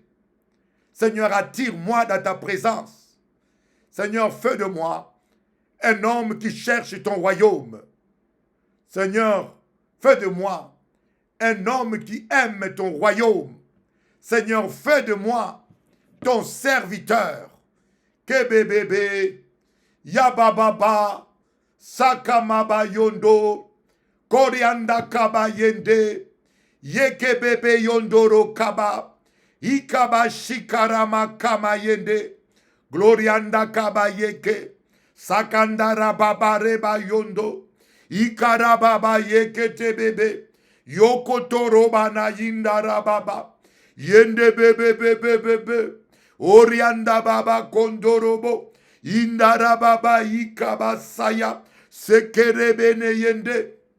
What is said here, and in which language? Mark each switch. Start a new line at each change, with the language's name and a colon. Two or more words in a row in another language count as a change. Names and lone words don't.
French: Seigneur, attire-moi dans ta présence. Seigneur, fais de moi un homme qui cherche ton royaume. Seigneur, fais de moi un homme qui aime ton royaume. Seigneur, fais de moi ton serviteur. Kebebebe, Yabababa, Sakamaba Yondo, Korianda Kaba Yende, Yekebebe Yondoro Kaba, Ikaba Shikarama Kama Yende, Glorianda Kaba Yeke, Sakandara Baba Reba Yondo, Ikarababa Yeke Tebebe, Yokotoro Bana Yindara Baba, Yende Bebe Bebe Bebe, Orianda Baba Kondorobo, Indara Baba Ikaba Saya, Sekerebene Yende.